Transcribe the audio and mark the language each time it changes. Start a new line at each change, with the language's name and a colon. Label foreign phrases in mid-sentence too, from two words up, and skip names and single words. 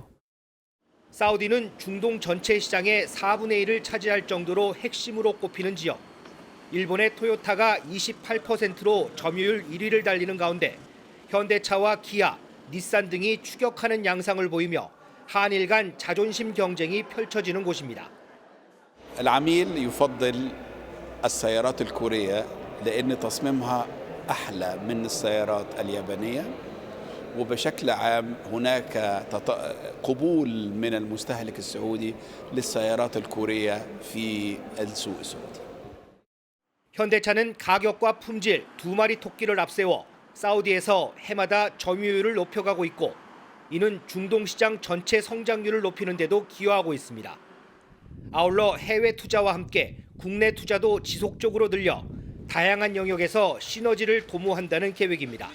Korean: 사우디는 중동 전체 시장의 4분의 1을 차지할 정도로 핵심으로 꼽히는 지역. 일본의 토요타가 28%로 점유율 1위를 달리는 가운데 현대차와 기아, 닛산 등이 추격하는 양상을 보이며 한일 간 자존심 경쟁이 펼쳐지는 곳입니다.
Arabic: العميل يفضل السيارات الكورية لأن تصميمها أحلى من السيارات اليابانية وبشكل عام هناك قبول من المستهلك السعودي للسيارات الكورية في السوق السعودي.
Korean: 현대차는 가격과 품질 두 마리 토끼를 앞세워 사우디에서 해마다 점유율을 높여가고 있고 이는 중동 시장 전체 성장률을 높이는 데도 기여하고 있습니다. 아울러 해외 투자와 함께 국내 투자도 지속적으로 늘려 다양한 영역에서 시너지를 도모한다는 계획입니다.